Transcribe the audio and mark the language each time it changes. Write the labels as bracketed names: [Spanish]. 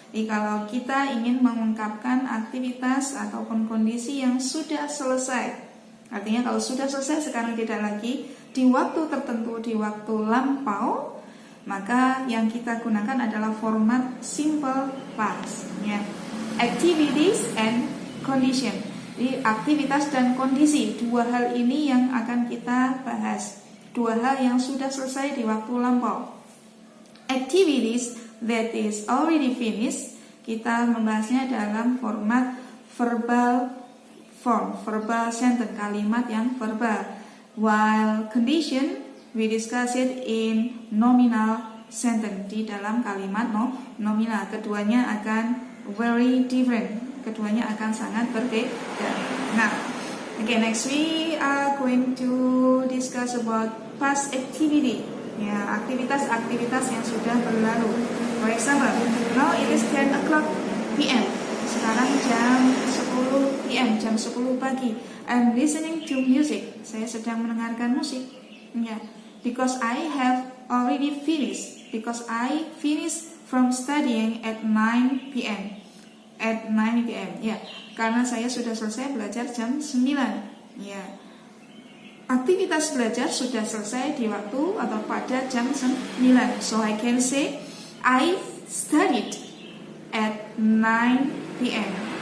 [Indonesian] Jadi kalau kita ingin mengungkapkan aktivitas ataupun kondisi yang sudah selesai, artinya kalau sudah selesai sekarang tidak lagi di waktu tertentu, di waktu lampau, maka yang kita gunakan adalah format simple past. Ya. [English] Activities and condition. [Indonesian] Jadi aktivitas dan kondisi, dua hal ini yang akan kita bahas. Dua hal yang sudah selesai di waktu lampau. [English] Activities that is already finished, [Indonesian] kita membahasnya dalam format [English] verbal form, verbal sentence, [Indonesian] kalimat yang verbal. [English] While condition, we discuss it in nominal sentence, [Indonesian] di dalam kalimat nominal. Keduanya akan [English] very different, [Indonesian] keduanya akan sangat berbeda. [English] Nah, okay, next we are going to discuss about past activity. [Indonesian] Ya, aktivitas-aktivitas yang sudah berlalu. [English] For example, now it is 10 o'clock p.m. [Indonesian] Sekarang jam 10 p.m., jam 10 pagi. [English] I'm listening to music. [Indonesian] Saya sedang mendengarkan musik. Ya, [English] because I have already finished. Because I finished from studying at 9 p.m. At 9 p.m. [Indonesian] Ya, karena saya sudah selesai belajar jam 9. Ya. Aktivitas belajar sudah selesai di waktu atau pada jam 9. [English] So I can say I studied at 9 p.m.